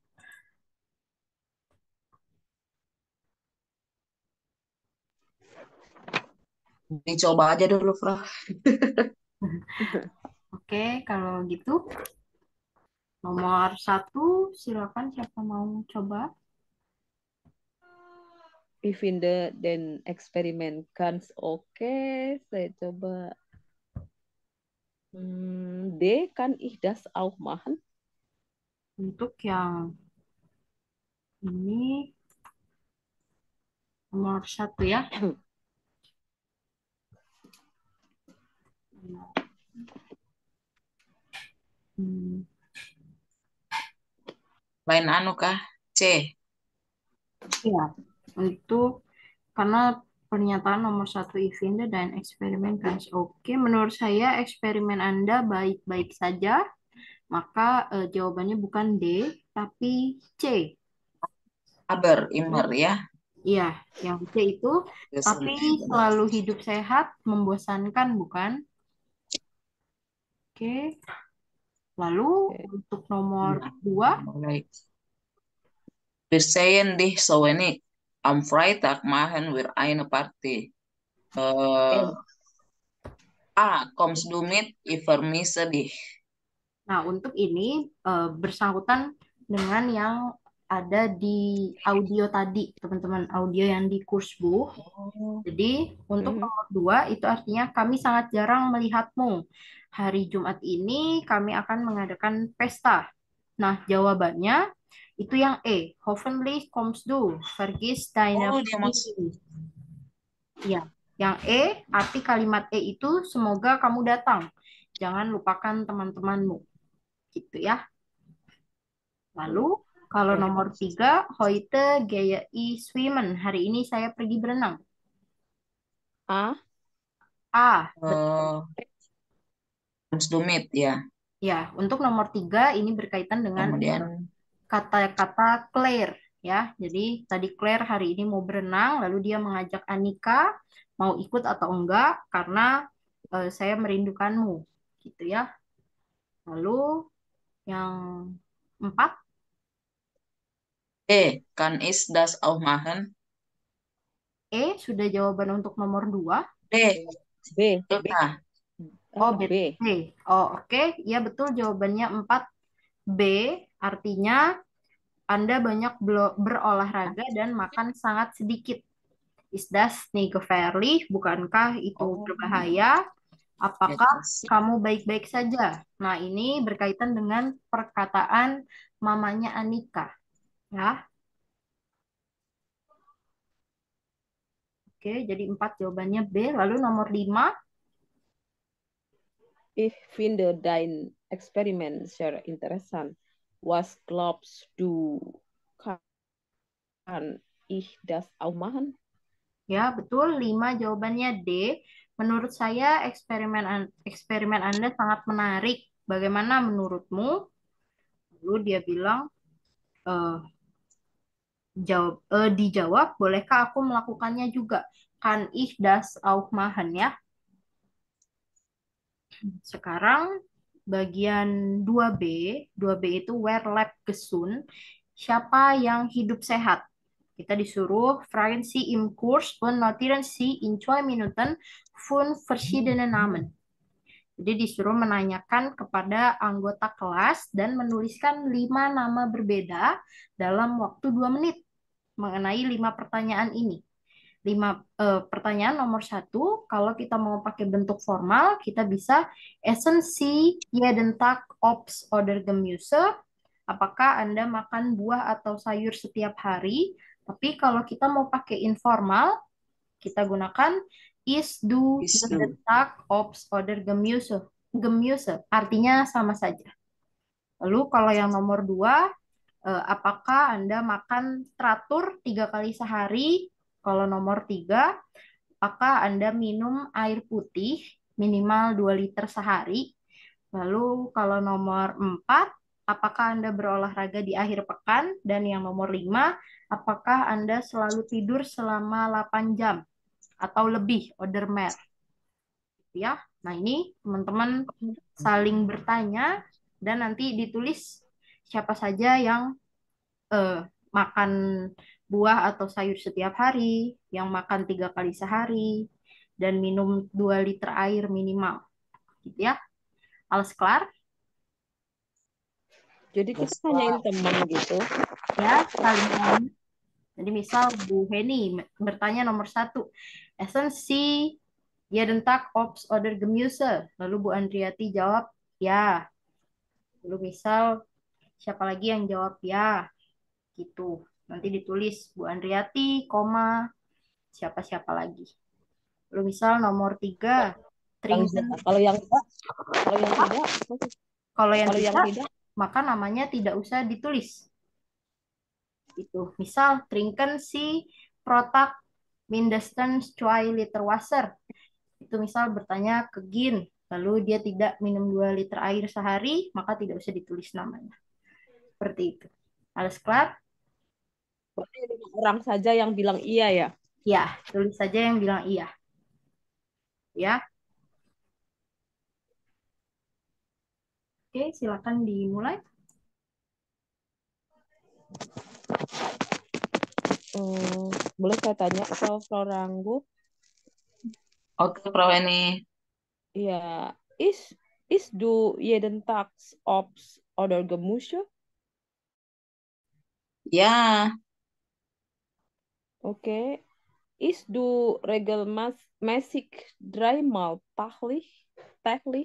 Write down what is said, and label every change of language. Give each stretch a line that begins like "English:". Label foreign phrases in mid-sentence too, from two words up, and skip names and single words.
Indonesian: Dicoba aja dulu, Frau. Oke, kalau gitu nomor 1 silakan siapa mau coba.
German: Ich finde den Experiment ganz okay.
Indonesian: Saya coba.
German: D, kann ich das auch machen?
Indonesian: Untuk yang ini nomor 1 ya. Hmm, Lain anu kah? C. ya, untuk karena pernyataan nomor 1 Ivinda dan eksperimen kan oke. Menurut saya eksperimen Anda baik-baik saja, maka jawabannya bukan D, tapi C.
German: Aber, immer ya.
Indonesian: Iya, yang C itu, tapi selalu hidup sehat, membosankan, bukan? Oke, lalu untuk nomor 2, Baik.
German: Wir sehen dich so wenig. Am Freitag machen wir eine Party. Kommst du mit? Ich vermisse dich.
Indonesian: nah untuk ini bersangkutan dengan yang ada di audio tadi, teman-teman, audio yang di Kursbuch. Oh, Jadi untuk Mhm. nomor 2 itu artinya kami sangat jarang melihatmu. Hari Jumat ini kami akan mengadakan pesta. Nah, jawabannya itu yang E.
German: Hoffentlich kommst du. Vergiss deine
Indonesian: oh dia mas.
German: Pflichten.
Indonesian: Ya, yang E, arti kalimat E itu semoga kamu datang. Jangan lupakan teman-temanmu. Gitu ya. Lalu kalau Ya. nomor 3,
German: heute gehe ich schwimmen.
Indonesian: Hari ini saya pergi berenang. A. A, betul. Harus dumit ya. Ya, untuk nomor 3 ini berkaitan dengan Kemudian kata-kata Claire ya. Jadi tadi Claire hari ini mau berenang, lalu dia mengajak Anika mau ikut atau enggak karena saya merindukanmu, gitu ya. Lalu yang 4,
German: kann ich das auch machen?
Indonesian: E sudah jawaban untuk nomor 2. D, B. B. Eka. Oh, B. B. Oh, oke. Ya betul jawabannya 4. B artinya Anda banyak berolahraga dan makan sangat sedikit.
German: Is das nicht gefährlich?
Indonesian: Bukankah itu Oh, berbahaya? Apakah etis. kamu baik-baik saja? Nah, ini berkaitan dengan perkataan mamanya Anika. Ya, oke. Jadi 4 jawabannya B. Lalu nomor 5.
German: Ich finde dein Experiment sehr interessant. Was glaubst du, kann ich das auch machen?
Indonesian: Ya, betul. 5 jawabannya D. Menurut saya eksperimen Anda sangat menarik. Bagaimana menurutmu? Lalu dia bilang, eh, dijawab, bolehkah aku melakukannya juga?
German: Kan ich das auch machen
Indonesian: ya. Sekarang bagian 2B.
German: 2B itu wer lebt gesund?
Indonesian: Siapa yang hidup sehat? Kita disuruh
German: fragen Sie im Kurs und notieren Sie in 2 Minuten 5 verschiedene Namen.
Indonesian: Jadi disuruh menanyakan kepada anggota kelas dan menuliskan 5 nama berbeda dalam waktu 2 menit mengenai 5 pertanyaan ini. 5 pertanyaan nomor 1, kalau kita mau pakai bentuk formal, kita bisa
German: essen Sie jeden Tag Obst oder Gemüse?
Indonesian: Apakah Anda makan buah atau sayur setiap hari? Tapi kalau kita mau pakai informal, kita gunakan
German: is du Is jeden du. Tag Obst oder Gemüse. Gemüse
Indonesian: artinya sama saja. Lalu kalau yang nomor 2, apakah Anda makan teratur 3 kali sehari? Kalau nomor 3, apakah Anda minum air putih minimal 2 liter sehari? Lalu kalau nomor 4, apakah Anda berolahraga di akhir pekan? Dan yang nomor 5, apakah Anda selalu tidur selama 8 jam atau lebih,
German: oder mehr?
Indonesian: Ya, nah ini teman-teman saling bertanya dan nanti ditulis siapa saja yang makan buah atau sayur setiap hari, yang makan 3 kali sehari, dan minum 2 liter air minimal. Gitu ya.
German: Alles klar?
Indonesian: Jadi kita Yes, nanyain Pak. teman gitu. Ya, saling tanya. Jadi misal Bu Heni bertanya nomor 1,
German: essen Sie jeden Tag Obst oder Gemüse?
Indonesian: Lalu Bu Andriati jawab, ya. Lalu misal siapa lagi yang jawab ya? Gitu. Nanti ditulis Bu Andriati, koma, siapa-siapa lagi. Lalu misal nomor 3, trinken. Kalau yang tidak, kalau yang tidak, Kalau yang kalau yang tidak, tidak, maka namanya tidak usah ditulis. Itu. Misal,
German: trinken si protak mindestens 2 liter Wasser.
Indonesian: Itu misal bertanya ke Gin, lalu dia tidak minum 2 liter air sehari, maka tidak usah ditulis namanya. Seperti itu. Alles klar? berarti 5 orang saja yang bilang iya ya. Ya, tulis saja yang bilang iya. Ya. Oke, silakan dimulai. Boleh saya tanya Frau Ranggu? Oke, Frau Eni.
German: Ja, ist du jeden Tag Obst oder Gemüse?
Indonesian: Ya, Oke.
German: Is du regelmäßig dreimal täglich?